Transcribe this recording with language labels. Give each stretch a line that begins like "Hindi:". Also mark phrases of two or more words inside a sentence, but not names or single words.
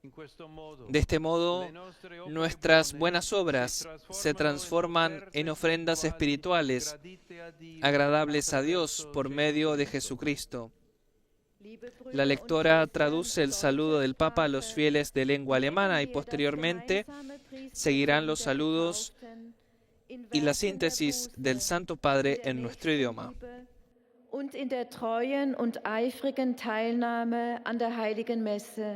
Spanish: De este modo, nuestras buenas obras se transforman en ofrendas espirituales, agradables a Dios por medio de Jesucristo. La lectora traduce el saludo del Papa a los fieles de lengua alemana y posteriormente seguirán los saludos y la síntesis del Santo Padre en nuestro idioma.
German: Und in der treuen und eifrigen Teilnahme an der Heiligen Messe.